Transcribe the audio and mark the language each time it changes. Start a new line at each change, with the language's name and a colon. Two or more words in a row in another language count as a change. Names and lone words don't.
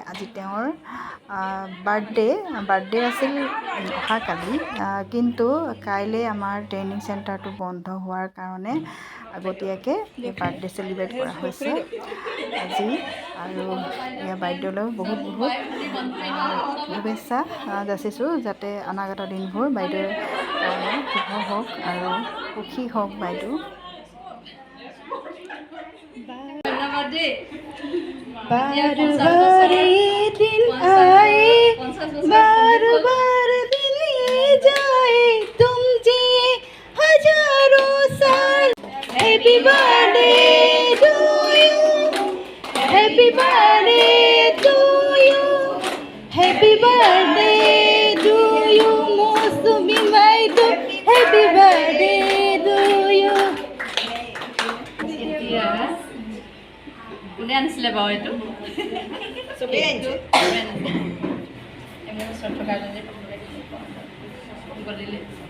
Assamese: আজি তেওঁৰ বাৰ্থডে আছিল অহাকালি, কিন্তু কাইলৈ আমাৰ
English: training centerটো
Assamese: বন্ধ হোৱাৰ কাৰণে আগতীয়াকৈ
English: birthday celebrate
Assamese: কৰা হৈছে আজি। আৰু বাইদেউলৈ বহুত শুভেচ্ছা যাচিছোঁ, যাতে অনাগত দিনবোৰ বাইদেউৰ কাৰণে শুভ হওক আৰু সুখী হওক বাইদেউ।
Hindi: बार बार ये दिन आए, बार बार दिन ये जाए, तुम जिए हजारों साल।
English: Happy birthday to you, happy birthday to you, happy birthday to you Mousumi বাইদেউ, Happy birthday to you.
Assamese: কোনে আনিছিলে বাৰু এইটো? চবেই আনিছে। এমন ওচৰত থকা যে গলিলে